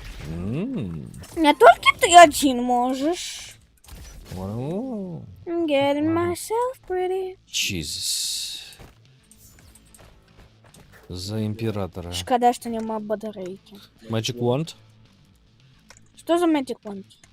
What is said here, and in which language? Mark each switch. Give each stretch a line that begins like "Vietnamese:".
Russian: Не только ты один можешь. О,
English: I'm getting myself pretty. Jesus.
Russian: За императора.
Ukrainian: Шкода, что нема батарейки.
English: Magic wand?
Russian: Что за Magic Wand?